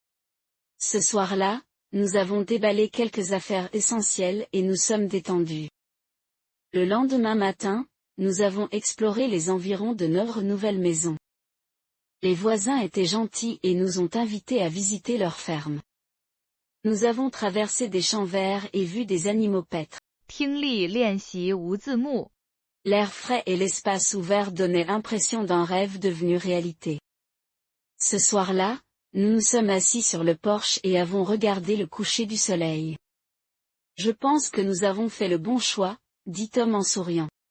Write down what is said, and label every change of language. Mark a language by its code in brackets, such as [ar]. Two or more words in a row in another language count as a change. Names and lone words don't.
[fr] Ce soir-là, nous avons déballé quelques affaires essentielles et nous sommes détendus. Le lendemain matin, nous avons exploré les environs de notre nouvelle maison. Les voisins étaient gentils et nous ont invités à visiter leur ferme. Nous avons traversé des champs verts et vu des animaux paître. [zh] 听力练习无字幕。 [fr] L'air frais et l'espace ouvert donnaient l'impression d'un rêve devenu réalité. Ce soir-là, nous nous sommes assis sur le porche et avons regardé le coucher du soleil. Je pense que nous avons fait le bon choix, dit Tom en souriant.